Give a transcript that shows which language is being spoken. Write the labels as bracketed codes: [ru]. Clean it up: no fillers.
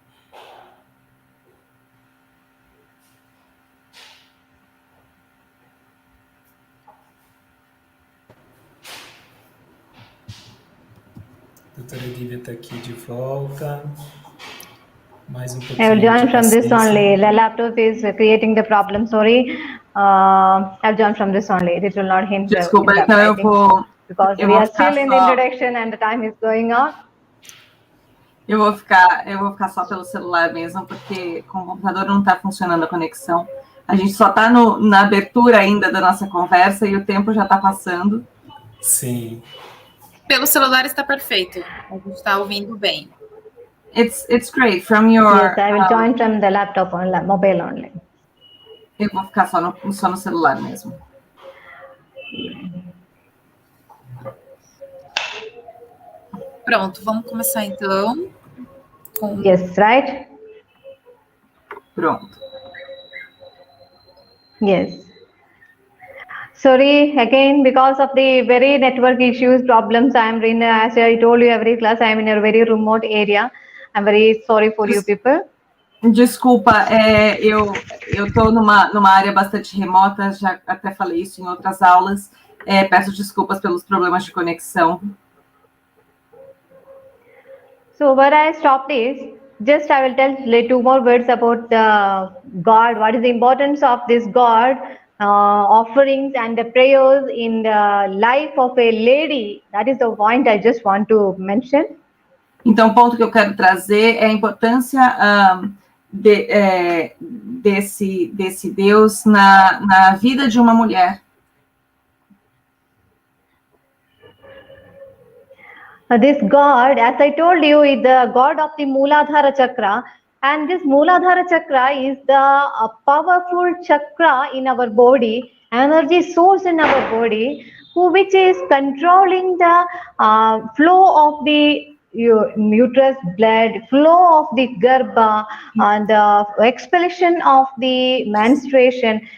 [pt] A doutora Divya está aqui de volta. Mais um pouquinho. [en] I will join [pt] de [en] from this [pt] paciência. [en] only. The laptop is creating the problem. Sorry. I'll join from this only. It will not hinder. [pt] Desculpa, então eu vou. [en] Because we are still in the introduction and the time is going on. [pt] Eu vou ficar só pelo celular mesmo, porque com o computador não está funcionando a conexão. A gente só está na abertura ainda da nossa conversa e o tempo já está passando. Sim. Pelo celular está perfeito. A gente está ouvindo bem. [en] It's great. From your. Yes, I will join from the laptop only, mobile only. [pt] Eu vou ficar só no celular mesmo. Pronto, vamos começar então. [en] Yes, right? [pt] Pronto. [en] Yes. Sorry, again, because of the very network issues, problems, I am in, as I told you, every class, I am in a very remote area. I'm very sorry for you people. [pt] Desculpa, eu estou numa área bastante remota, já até falei isso em outras aulas. Peço desculpas pelos problemas de conexão. [en] So where I stopped is, just I will tell two more words about the God. What is the importance of this God, offerings and the prayers in the life of a lady? That is the point I just want to mention. [pt] Então, o ponto que eu quero trazer é a importância desse Deus na vida de uma mulher. [en] This God, as I told you, is the God of the Mooladhara Chakra, and this Mooladhara Chakra is the powerful chakra in our body, energy source in our body, which is controlling the flow of the uterus blood, flow of the garbha, and the expulsion of the menstruation.